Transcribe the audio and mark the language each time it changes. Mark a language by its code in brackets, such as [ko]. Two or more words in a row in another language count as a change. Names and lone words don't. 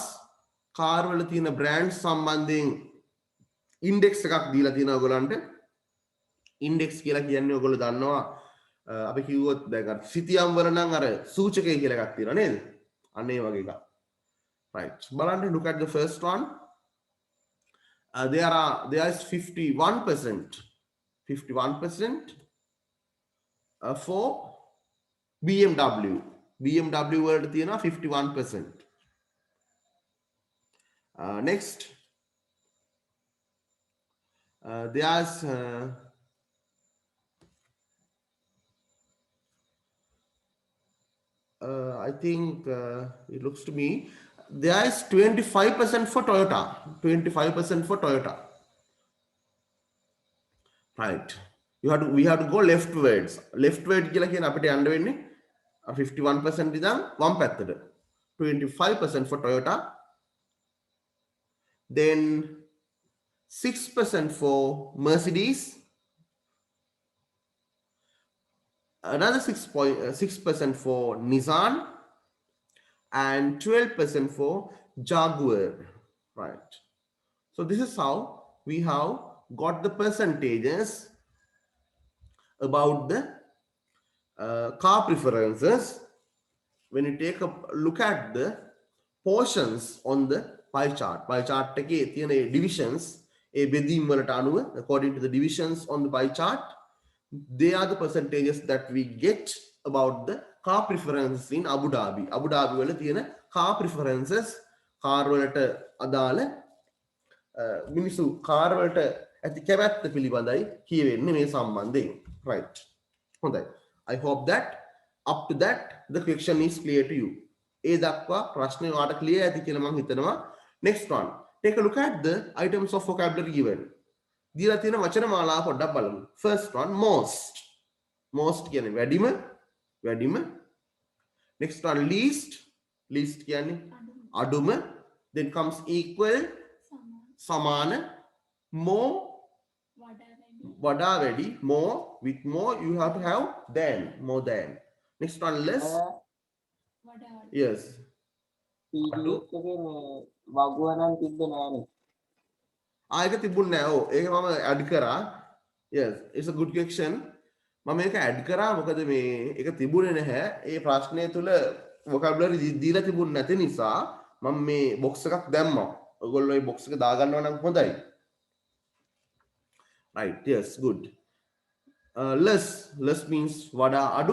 [si] car වල තියෙන brands සම්බන්ධයෙන් index එකක් දීලා තියෙනවා ඔයගොල්ලන්ට. index කියලා කියන්නේ ඔයගොල්ලෝ දන්නවා අපි කිව්වොත් දැන් අර සිතියම් වල නම් අර සූචකය කියලා එකක් තියෙනවා නේද? අන්න ඒ වගේ එකක්. Right. බලන්න [en] look at the first one. There is 51% for BMW. [si] BMW වලට තියෙනවා 51%. [en] Next, there's I think it looks to me there is 25% for Toyota. 25% for Toyota. Right. We have to go leftwards. [si] Leftward කියලා කියන අපිට යන්න වෙන්නේ 51% ඉඳන් වම් පැත්තට. [en] 25% for Toyota. Then 6% for Mercedes. Another 6% for Nissan and 12% for Jaguar. Right. So this is how we have got the percentages about the car preferences. When you take a look at the portions on the pie chart [si] එකේ තියෙන [en] divisions [si] ඒ බෙදීම් වලට අනුව [en] according to the divisions on the pie chart, they are the percentages that we get about the car preferences in Abu Dhabi. [si] Abu Dhabi වල තියෙන [en] car preferences, [si] car වලට අදාළ මිනිස්සු කාර් වලට ඇති කැමැත්ත පිළිබඳයි කියවෙන්නේ මේ සම්බන්ධයෙන්. Right. හොඳයි. [en] I hope that up to that the question is clear to you. [si] ඒ දක්වා ප්‍රශ්නේ ඔයාලට clear ඇති කියලා මම හිතනවා. [en] Next one. Take a look at the items of vocabulary given. [si] දීලා තියෙන වචන මාලාව පොඩ්ඩක් බලමු. [en] First one, most. [si] Most කියන්නේ වැඩිම. [en] Next one, least. [si] Least කියන්නේ අඩුම. [en] Then comes equal, සමාන. More, [si] වඩා වැඩි. [en] More, with more you have to have than, more than. Next one, less. Yes. [si] වගුවනම් තිබ්බේ නෑනේ. ඒක තිබුණ නෑ. ඔව් ඒක මම ඇඩ් කරා. [en] Yes, it's a good question. [si] මම මේක ඇඩ් කරා මොකද මේ ඒක තිබුණේ නැහැ. ඒ ප්‍රශ්නය තුල vocabulary දීලා තිබුණ නැති නිසා මම මේ box එකක් දැම්මා. ඔයගොල්ලෝ මේ box එක දාගන්නවා නම් හොඳයි. [en] Right, yes, good. Less means [si] වඩා අඩු.